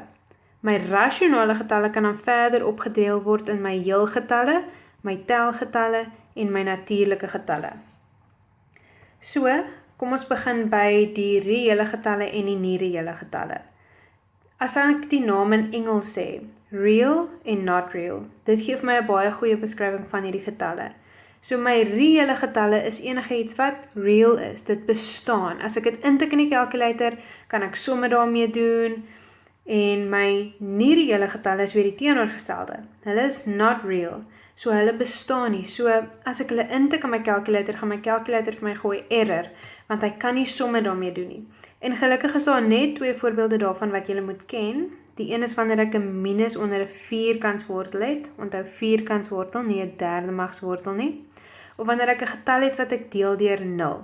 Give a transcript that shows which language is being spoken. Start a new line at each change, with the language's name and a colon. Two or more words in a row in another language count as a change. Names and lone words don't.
Afrikaans: My rasionale getalle kan dan verder opgedeel word in my heelgetalle, my telgetalle en my natuurlike getalle. So, kom ons begin by die reële getalle en die nie-reële getalle. As ek die naam in Engels sê, real en
English: not real,
Afrikaans: dit gee vir my 'n baie goeie beskrywing van hierdie getalle. So my reële getalle is enige iets wat real is, dit bestaan. As ek dit intik in die calculator, kan ek somme daarmee doen. En my nie-reële getalle is weer die teenoorgestelde. Hulle is
English: not real,
Afrikaans: so hulle bestaan nie. So as ek hulle intik in my calculator, gaan my calculator vir my gooi error, want hy kan nie somme daarmee doen nie. En gelukkig is daar net 2 voorbeelde daarvan wat julle moet ken. Die een is wanneer ek 'n minus onder 'n vierkantswortel het. Onthou vierkantswortel, nie 'n derde magswortel nie. Of wanneer ek 'n getal het wat ek deel deur 0.